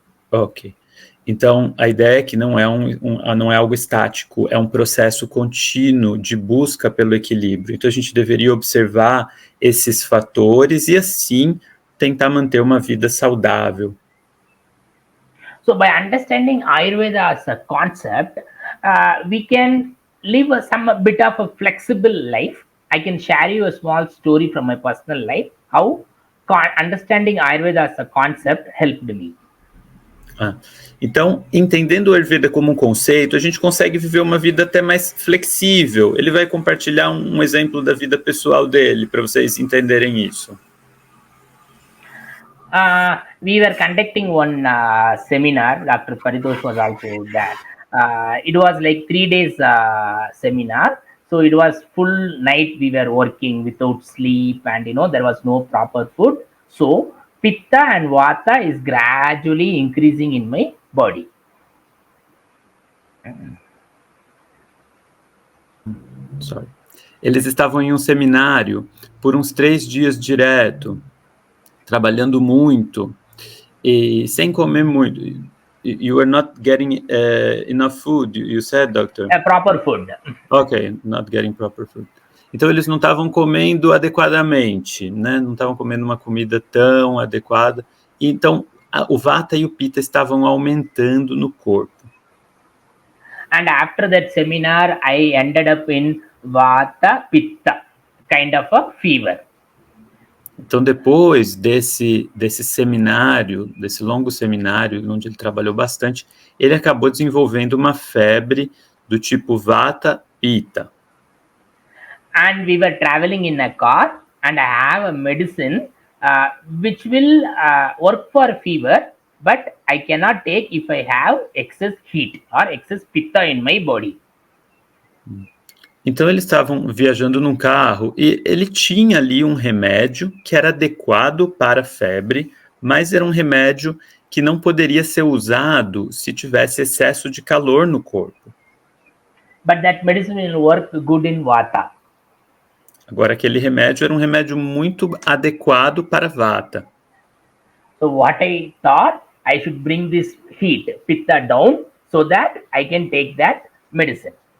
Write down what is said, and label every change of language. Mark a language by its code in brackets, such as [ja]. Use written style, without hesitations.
[pt] Ok. Então, a ideia é que não é algo estático, é um processo contínuo de busca pelo equilíbrio. Então, a gente deveria observar esses fatores e, assim, tentar manter uma vida saudável. [en] So, by understanding Ayurveda as a concept, we can live some bit of a flexible life. I can share you a small story from my personal life, how understanding Ayurveda as a concept helped me. [pt] Então, entendendo o Ayurveda como um conceito, a gente consegue viver uma vida até mais flexível. Ele vai compartilhar um exemplo da vida pessoal dele, para vocês entenderem isso. [en] We were conducting one seminar. Dr. Paridosh was also there. It was like 3 days seminar. So it was full night we were working without sleep, and there was no proper food. So Pitta and Vata is gradually increasing in my body. Sorry. [pt] Eles estavam em um seminário por uns 3 dias direto, trabalhando muito e sem comer muito. [en] You were not getting enough food, you said, doctor? Proper food. Ok, not getting proper food. [pt] Então, eles não estavam comendo adequadamente, né? Não estavam comendo uma comida tão adequada. Então, o Vata e o Pitta estavam aumentando no corpo. [en] And after that seminar, I ended up in Vata Pitta, kind of a fever. [pt] Então, depois desse seminário, desse longo seminário, onde ele trabalhou bastante, ele acabou desenvolvendo uma febre do tipo Vata Pitta. [en] And we were traveling in a car, and I have a medicine which will work for fever, but I cannot take if I have excess heat or excess pitta in my body. [pt] Então, eles estavam viajando num carro e ele tinha ali um remédio que era adequado para a febre, mas era um remédio que não poderia ser usado se tivesse excesso de calor no corpo. [en] But that medicine will work good in Vata. [pt] Agora, aquele remédio era um remédio muito adequado para Vata. [en] So what I thought, I should bring this heat, pitta down, so that I can take that medicine.